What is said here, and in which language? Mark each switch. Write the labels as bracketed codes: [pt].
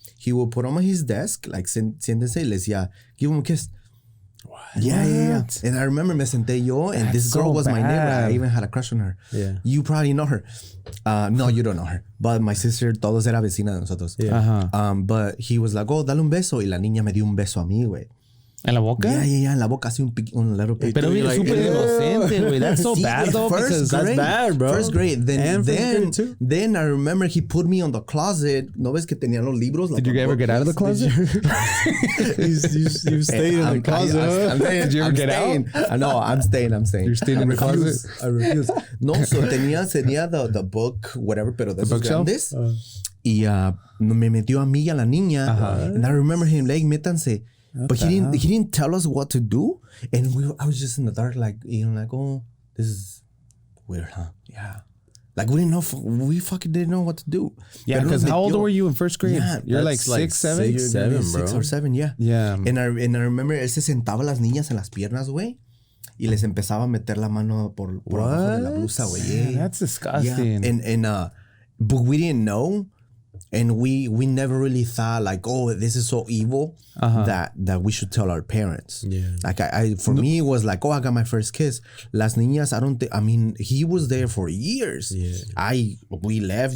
[en] He would put them on his desk, like, [es] siéntense, y les decía, [en] give him a kiss. What? Yeah. And I remember [es] me senté yo, [en] and this girl was my neighbor. I even had a crush on her. Yeah. You probably know her. No, you don't know her. But my sister, [es] todos era vecina de nosotros. [en] Yeah. But he was like, oh, [es] dale un beso. Y la niña me dio un beso a mí, güey. ¿En la boca? Yeah. En la boca, así un [en] little bit. [es] Pero bien, súper inocente, güey. [en] That's so bad, though. Because that's bad, bro. First grade. Then I remember he put me on the closet. [es] ¿No ves que tenía los libros? [en] Did you ever get out of the closet? you stayed in the closet. Did you ever get out? No, I'm staying. You're staying in the closet? I refuse. No, so tenía the book, whatever, [es] pero de esos grandes. Y me metió a mí y a la niña. [en] And I remember him like, [es] métanse. [en] But he didn't tell us what to do, and I was just in the dark, like, oh, this is weird, huh? Yeah, like we fucking didn't know what to do. Yeah, because how old were you in first grade? Yeah, you're like 6, 7, 6 or 7, yeah. Yeah. [es] And I remember él se sentaba las niñas en las piernas, güey, y les empezaba a meter la mano por abajo de la blusa, güey. [en] Yeah, that's disgusting. Yeah. And but we didn't know. And we never really thought like, oh, this is so evil that we should tell our parents. Yeah. Like for me, it was like, oh, I got my first kiss. [es] Las niñas, [en] I mean, he was there for years. Yeah. We left.